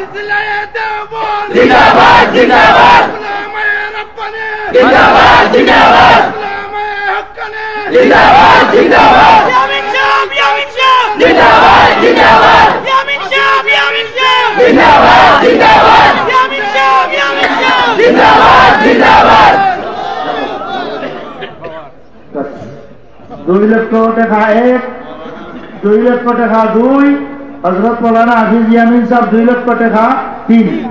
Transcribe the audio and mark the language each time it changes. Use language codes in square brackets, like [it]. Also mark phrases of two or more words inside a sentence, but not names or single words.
[hi] जिंदाबाद जिंदाबाद जिंदाबाद जिंदाबाद जिंदाबाद जिंदाबाद यामीन साहब जिंदाबाद जिंदाबाद यामीन साहब जिंदाबाद जिंदाबाद यामीन साहब जिंदाबाद जिंदाबाद [bn] 2 লক্ষ টাকা 1, 2 লক্ষ টাকা 2, হযরত মৌলানা হাফিজ ইয়ামিন সাহেব 2 লক্ষ টাকা 3।